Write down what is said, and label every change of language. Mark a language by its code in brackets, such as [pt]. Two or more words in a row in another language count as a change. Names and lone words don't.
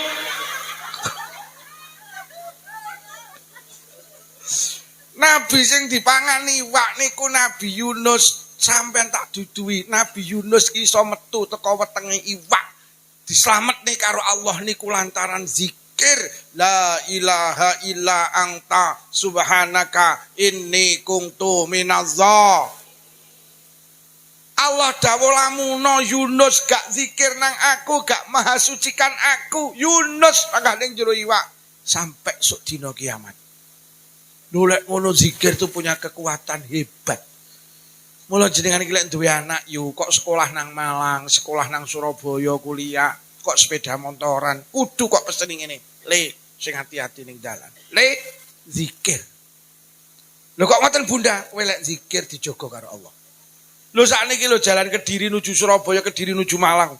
[jv] Nabi sing dipangani iwak niku Nabi Yunus. Sampeyan tak duduhi Nabi Yunus ki iso metu teko wetenge iwak. Dislametne karo Allah niku lantaran zikir [ar] لا إله إلا أنت سبحانك إني كنت مناز. [jv] Allah dawuh lamuno Yunus gak zikir nang aku, gak maha sucikan aku. Yunus panggah ning jero iwak sampai sok dina kiamat. Lolek ngono [id] zikir itu punya kekuatan hebat. [jv] Mula jenengan iki lek duwe anak yu kok sekolah nang Malang, sekolah nang Surabaya, kuliah, kok sepeda motoran, kudu kok pesen ngene. Le, sing hati-hati ning dalan. Le, zikir. Lho kok ngoten Bunda, kowe lek zikir dijogo karo Allah. Lho sakniki lho jalan Kediri nuju Surabaya, Kediri nuju Malang.